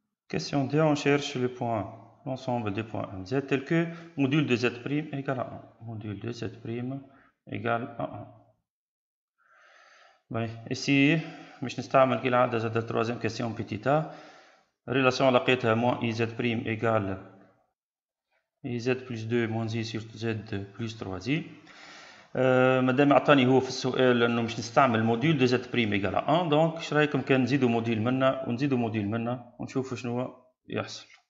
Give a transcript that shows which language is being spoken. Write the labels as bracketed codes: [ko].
[fr] Question D, on cherche le point, l'ensemble des points MZ tel que module de Z' égale à 1. Module de Z' égale à 1. Oui, ici, [ar] باش نستعمل كالعادة زاد التروازيام كيستيون بيتيتا. ريلاسيون لقيتها [fr] moins IZ' égale IZ plus 2 moins I sur Z plus 3I. [ar] مادام عطاني هو في السؤال انه باش نستعمل موديول دو Z' [fr] égale à 1، [ar] دونك اش رايكم كان نزيدو موديل منا ونزيدو موديل منا ونشوفو شنو يحصل.